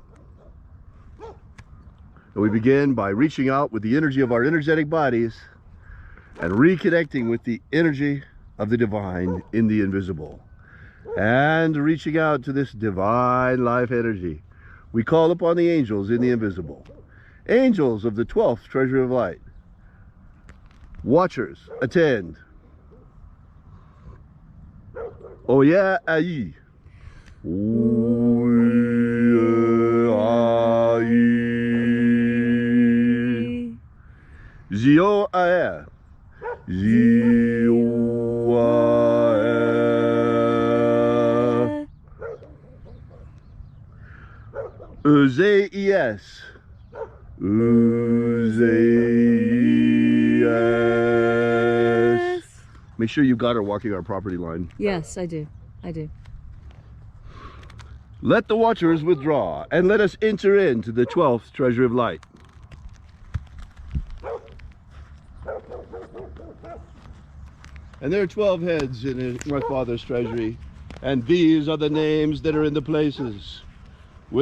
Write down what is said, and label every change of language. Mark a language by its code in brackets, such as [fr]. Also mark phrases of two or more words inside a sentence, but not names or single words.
[en] And we begin by reaching out with the energy of our energetic bodies and reconnecting with the energy of the divine in the invisible. And reaching out to this divine life energy, we call upon the angels in the invisible. Angels of the 12th treasury of light. Watchers, attend. Oya ayi. Oya ayi. Zio ae. Zio ae. Uzayes. Uzayes. Make sure you got her walking our property line. Yes, I do. I do. Let the watchers withdraw, and let us enter into the 12th treasury of light. And there are 12 heads in my Father's treasury, and these are the names that are in the places.